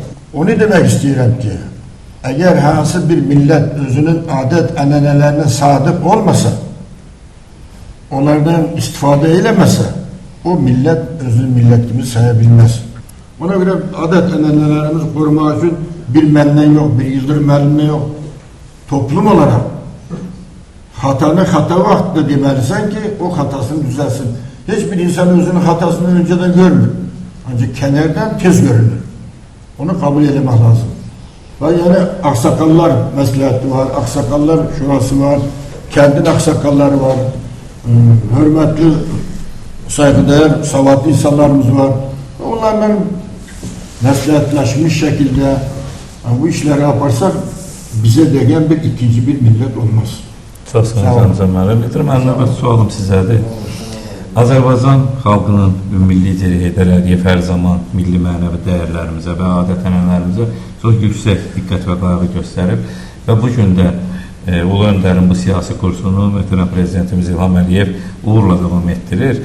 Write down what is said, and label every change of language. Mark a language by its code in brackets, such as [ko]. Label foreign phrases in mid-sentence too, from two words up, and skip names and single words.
[az] Onu demək istəyirəm ki, əgər hansı bir millət özünün adət-ənənələrinə sadiq olmasa, onlardan istifadə eləməsə, o millət özünün millət kimi saya bilməz. Ona görə adət-ənənələrimizi qorumaq üçün bir məndən yox, bir Yıldırım müəllimdən yox, [tr] toplum olarak hatanı hata [az] vaxtında deməlisən ki, o hatasını düzəlsin. Hiçbir insan özünün hatasını önceden görmür. Ancak kənardan tez görünür. Onu kabul etmək lazım. Və yani Ağsaqqallar məsləhəti var, Ağsaqqallar Şurası var, kəndin Ağsaqqalları var, hörmətli, saygıdeğer, savadlı insanlarımız var. Onlarla məsləhətləşmiş şəkildə bu işləri [tr] yaparsak bize degen bir ikinci bir millet olmaz. [az] Çok sağ olun müəllim. Mənim sualım sizədir. Azərbaycan xalqının ümumilli Heydər Əliyev hər zaman milli mənəvi dəyərlərimizə və adət-ənənələrimizə çox yüksək diqqət və qayğı göstərib və bu gün də Ulu Öndərin bu siyasi kursunu möhtərəm prezidentimiz İlham Əliyev uğurla davam etdirir.